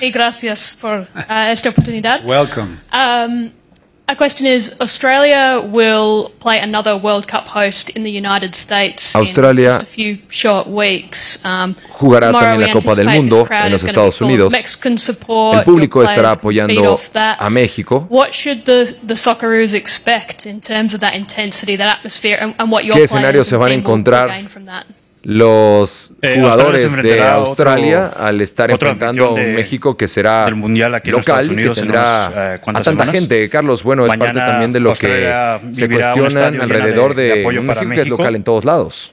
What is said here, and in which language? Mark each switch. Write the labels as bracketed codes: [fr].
[es] Y gracias por esta oportunidad. [en] Welcome. A question is, Australia will play another World Cup host in the United States Australia in just a few short weeks. [es] Jugará también la Copa del Mundo en los Estados Unidos. [en] Mexican support, [es] el público estará apoyando a México. [en] What should the Socceroos expect in terms of that intensity, that atmosphere, and what your [es] ¿qué escenarios se van a encontrar los jugadores de Australia al estar enfrentando a un México que será local, que tendrá a tanta gente? Carlos, bueno, es parte también de lo que se cuestionan alrededor de un México que es local en todos lados.